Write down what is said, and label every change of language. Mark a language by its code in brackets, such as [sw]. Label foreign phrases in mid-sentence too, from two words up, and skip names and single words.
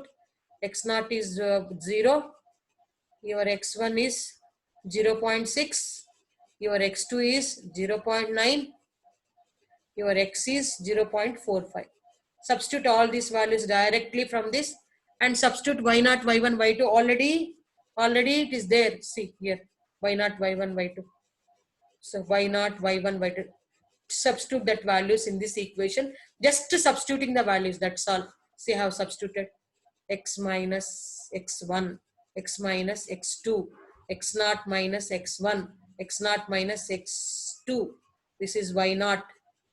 [en] X0 is 0, your x1 is 0 0.6, your x2 is 0 0.9, your x is 0 0.45. Substitute all these values directly from this and substitute y0, y1, y2. Already it is there. See here, y0, y1, y2. So y0, y1, y2. Substitute that values in this equation. Just substituting the values, that's all. See how substituted. X minus x1, x minus x2, x0 minus x1, x0 minus x2. This is y0.